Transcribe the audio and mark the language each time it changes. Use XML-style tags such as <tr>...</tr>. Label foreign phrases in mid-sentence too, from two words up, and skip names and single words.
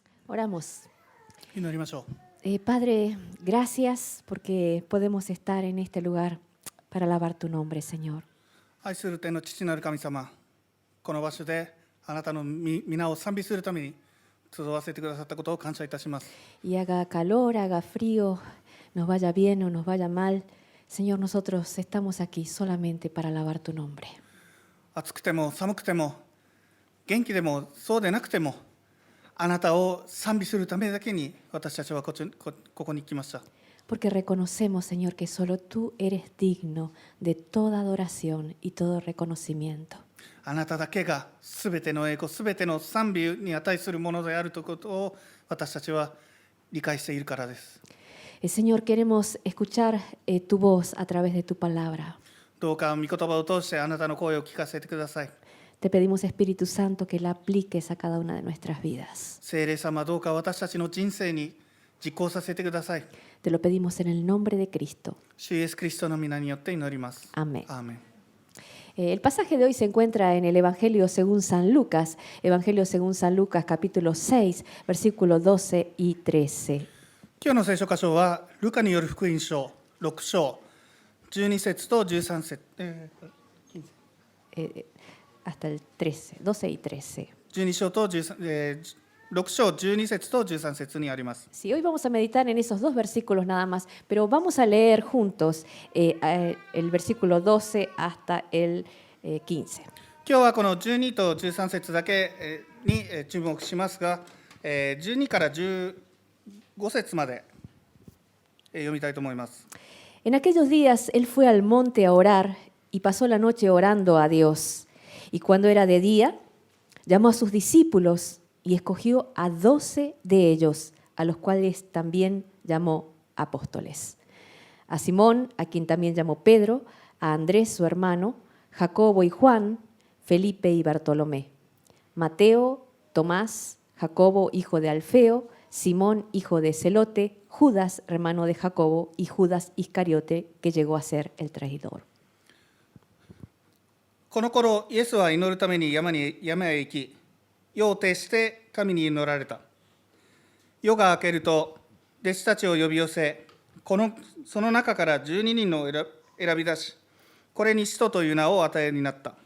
<es>Oramos.</es> <ja>祈りましょう。</ja> <es>Padre, gracias porque podemos estar en este lugar para alabar tu nombre, Señor.</es> <ja>愛する天の父なる神様、この場所であなたの皆を賛美するために集わせてくださったことを感謝いたします。</ja> <es>Y haga calor, haga frío, nos vaya bien o nos vaya mal, Señor, nosotros estamos aquí solamente para alabar tu nombre.</es> <ja>暑くても寒くても元気でもそうでなくてもあなたを賛美するためだけに私たちはここに来ました。</ja> <es>Porque reconocemos, Señor, que solo tú eres digno de toda adoración y todo reconocimiento.</es> <ja>あなただけがすべての栄光、すべての賛美に値するものであるということを私たちは理解しているからです。</ja> <es>Señor, queremos escuchar tu voz a través de tu palabra.</es> <ja>どうか御言葉を通してあなたの声を聞かせてください。</ja> <es>Te pedimos, Espíritu Santo, que la apliques a cada una de nuestras vidas.</es> <ja>聖霊様、どうか私たちの人生に実行させてください。</ja> <es>Te lo pedimos en el nombre de Cristo.</es> <ja>主イエスキリストの皆によって祈ります。</ja> <es>Amén.</es> <ja>アーメン。</ja> <es>El pasaje de hoy se encuentra en el Evangelio según San Lucas, capítulo 6, versículos 12 y 13.</es> <ja>今日の聖書箇所はルカによる福音書6章12節と13節、</ja> <es>Hasta el 13, 12 y 13.</es> <ja>12 章と6章12節と13節にあります。</ja> <es>Sí, hoy vamos a meditar en esos dos versículos nada más, pero vamos a leer juntos el versículo 12 hasta el 15.</es> <ja>今日はこの12と13節だけに注目しますが、12から15節まで読みたいと思います。</ja> <es>En aquellos días él fue al monte a orar y pasó la noche orando a Dios. Y cuando era de día, llamó a sus discípulos y escogió a 12 de ellos, a los cuales también llamó apóstoles. A Simón, a quien también llamó Pedro, a Andrés su hermano, Jacobo y Juan, Felipe y Bartolomé, Mateo, Tomás, Jacobo hijo de Alfeo, Simón hijo de Celote, Judas hermano de Jacobo y Judas Iscariote, que llegó a ser el traidor.</es> <ja>この頃イエスは祈るために山へ行き、夜を徹して神に祈られた。夜が明けると弟子たちを呼び寄せ、その中から12人を選び出し、これに使徒という名を与えになった。</ja>